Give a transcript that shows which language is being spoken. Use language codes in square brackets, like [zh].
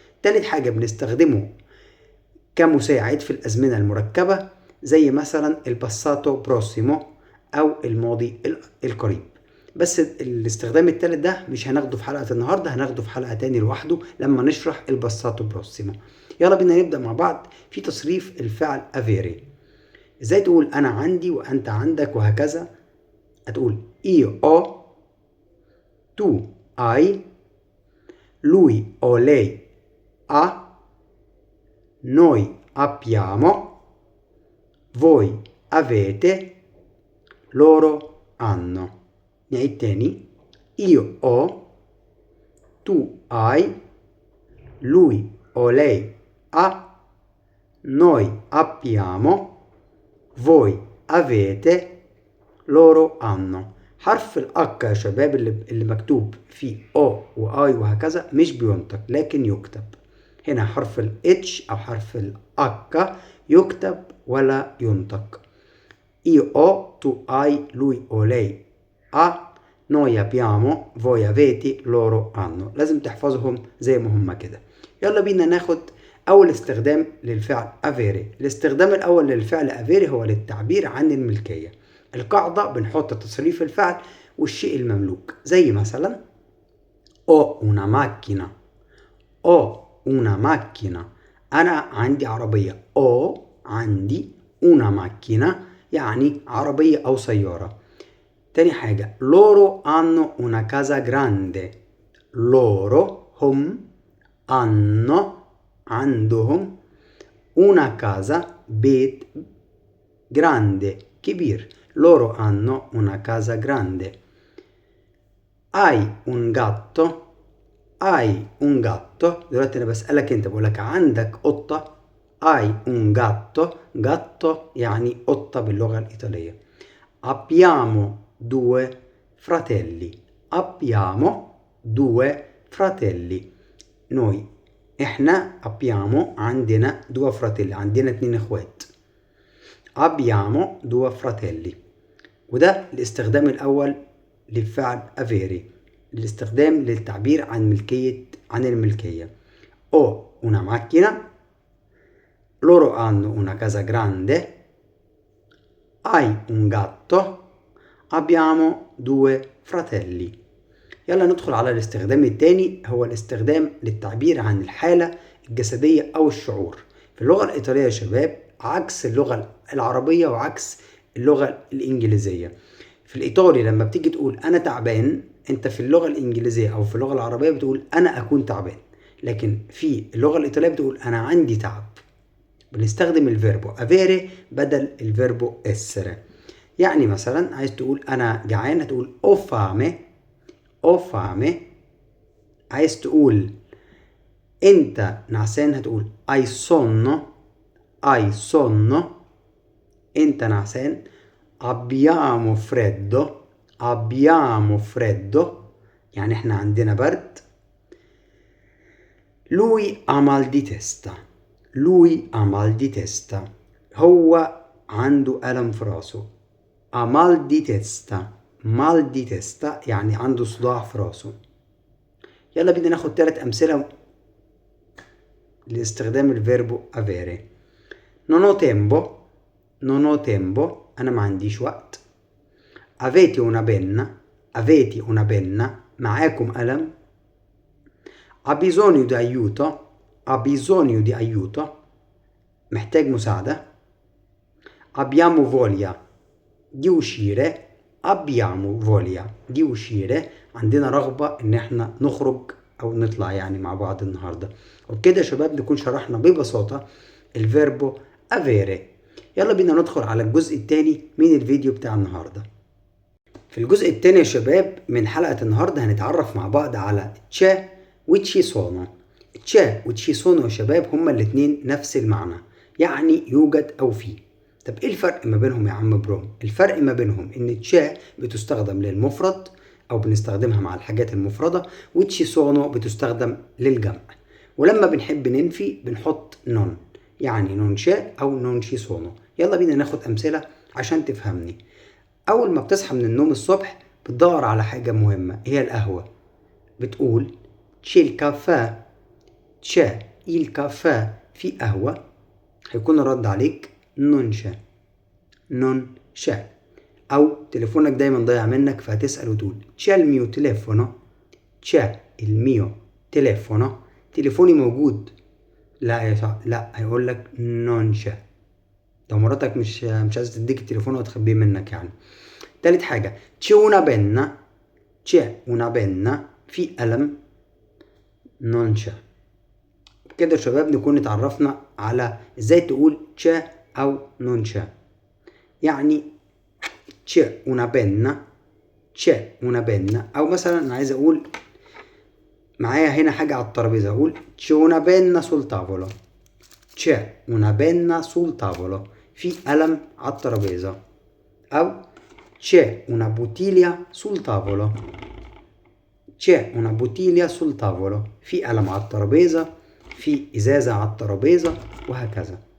[ar] تالت حاجة بنستخدمه كمساعد في الأزمنة المركبة زي مثلا الباساتو بروسيمو أو الماضي القريب. بس الاستخدام التالت ده مش هناخده في حلقة النهاردة، هناخده في حلقة تاني لوحده لما نشرح الباساتو بروسيمو. يلا بينا نبدأ مع بعض في تصريف الفعل افيري. ازاي تقول أنا عندي وأنت عندك وهكذا؟ هتقول [it] io ho, tu hai, lui o lei ha, noi abbiamo, voi avete, loro hanno. [ar] نعيد تاني. [it] io ho, tu hai, lui o lei ha, noi abbiamo, voi avete, loro hanno. [ar] حرف الأك يا شباب اللي مكتوب فيه او واي وهكذا مش بينطق لكن يكتب. هنا حرف الاتش او حرف الاك يكتب ولا ينطق. [it] io ho, tu hai, lui o lei ha, noi abbiamo, voi avete, loro hanno. [ar] لازم تحفظهم زي ما هم كده. يلا بينا ناخد أول استخدام للفعل افيري. الاستخدام الأول للفعل افيري هو للتعبير عن الملكية. القاعدة بنحط تصريف الفعل والشيء المملوك زي مثلا [it] ho una macchina، ho una macchina، [ar] أنا عندي عربية. ho عندي [it] una macchina [ar] يعني عربية أو سيارة. تاني حاجة [it] loro hanno una casa grande، loro هم hanno عندهم una casa بيت grande كبير. loro hanno una casa grande. hai un gatto، hai un gatto. [ar] دلوقتي انا بسألك انت، بقولك عندك قطة. hai un gatto، gatto يعني قطة باللغة الإيطالية. [it] abbiamo due fratelli، abbiamo due fratelli. [ar] noi احنا abbiamo عندنا [it] due fratelli، [ar] عندنا 2 اخوات. [it] abbiamo due fratelli. [ar] وده الاستخدام الأول للفعل افيري، الاستخدام للتعبير عن الملكية. [it] ho una macchina، loro hanno una casa grande، hai un gatto، abbiamo due fratelli. [ar] يلا ندخل على الاستخدام الثاني، هو الاستخدام للتعبير عن الحالة الجسدية أو الشعور. في اللغة الإيطالية يا شباب عكس اللغة العربية وعكس اللغة الإنجليزية. في الإيطالي لما بتيجي تقول أنا تعبان، أنت في اللغة الإنجليزية أو في اللغة العربية بتقول أنا أكون تعبان، لكن في اللغة الإيطالية بتقول أنا عندي تعب. بنستخدم الفيربو افيري بدل الفيربو essere. يعني مثلا عايز تقول أنا جعان هتقول [it] ho fame، ho fame. [ar] عايز تقول أنت نعسان هتقول [it] hai sonno، hai sonno. [ar] أنت نعسان. [it] abbiamo freddo، abbiamo freddo [ar] يعني احنا عندنا برد. [it] lui ha mal di testa، lui ha mal di testa [ar] هو عنده ألم في راسه. [it] ha mal di testa، mal di testa [ar] يعني عنده صداع في راسه. يلا بينا ناخد 3 أمثلة لاستخدام الفيربو avere. [it] non ho tempo، non ho tempo [ar] أنا ما عنديش وقت. [it] avete una penna، avete una penna [ar] معاكم قلم. [it] ha bisogno di aiuto، ha bisogno di aiuto [ar] محتاج مساعدة. [it] abbiamo voglia، di uscire abbiamo voglia di uscire [ar] عندنا رغبة ان احنا نخرج او نطلع يعني مع بعض النهاردة. وبكده يا شباب نكون شرحنا ببساطة الفيربو avere. يلا بينا ندخل على الجزء الثاني من الفيديو بتاع النهاردة. في الجزء الثاني يا شباب من حلقة النهاردة هنتعرف مع بعض على c'è و ci sono. c'è و ci sono يا شباب هما الاتنين نفس المعنى، يعني يوجد او في. طب ايه الفرق ما بينهم يا عم بروم؟ الفرق ما بينهم ان c'è بتستخدم للمفرد او بنستخدمها مع الحاجات المفردة، و ci sono بتستخدم للجمع. ولما بنحب ننفي بنحط non، يعني non c'è او non ci sono. يلا بينا ناخد امثلة عشان تفهمني. اول ما بتصحى من النوم الصبح بتدور على حاجة مهمة هي القهوة، بتقول [it] c'è il caffè، c'è il caffè، [ar] في قهوة. [it] هيكون الرد عليك non c'è، non c'è. [ar] او تليفونك دايما ضايع منك فهتسأل وتقول [it] c'è il mio telefono، [ar] c'è il mio telefono، تليفوني موجود. لا يا صاحبي، لا، هيقول لك [it] non c'è. [ar] لو مراتك مش عايزة تديك التليفون وتخبيه منك يعني. تالت حاجة [it] c'è una penna، c'è una penna، [ar] في قلم [it] non c'è. [ar] كده يا شباب نكون اتعرفنا على ازاي تقول c'è او non c'è. [it] يعني c'è una penna، c'è una penna. [ar] او مثلا انا عايز اقول معايا هنا حاجة على الترابيزة، اقول [it] c'è una penna sul tavolo، [ar] c'è una penna sul tavolo، في قلم على الترابيزة. او [it] c'è una bottiglia sul tavolo، [ar] c'è una bottiglia sul tavolo، في قلم على الترابيزة، في إزازة على الترابيزة، وهكذا.